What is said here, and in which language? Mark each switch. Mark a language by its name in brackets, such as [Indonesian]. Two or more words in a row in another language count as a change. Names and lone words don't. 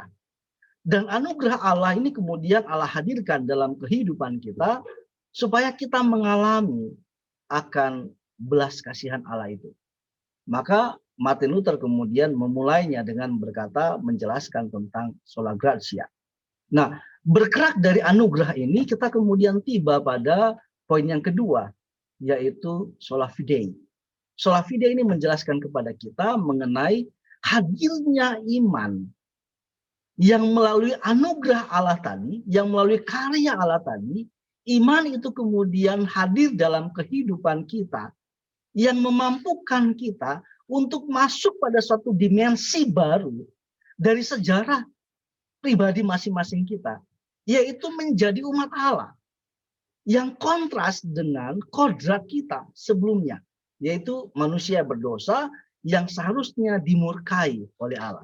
[Indonesian] Dan anugerah Allah ini kemudian Allah hadirkan dalam kehidupan kita supaya kita mengalami akan belas kasihan Allah itu. Maka Martin Luther kemudian memulainya dengan berkata, menjelaskan tentang [Latin] sola gratia. [Indonesian] Nah, bergerak dari anugerah ini kita kemudian tiba pada poin yang kedua, yaitu [Latin] sola fide. Sola fide [Indonesian] ini menjelaskan kepada kita mengenai hadirnya iman yang melalui anugerah Allah tadi, yang melalui karya Allah tadi, iman itu kemudian hadir dalam kehidupan kita yang memampukan kita untuk masuk pada suatu dimensi baru dari sejarah pribadi masing-masing kita, yaitu menjadi umat Allah yang kontras dengan kodrat kita sebelumnya, yaitu manusia berdosa yang seharusnya dimurkai oleh Allah.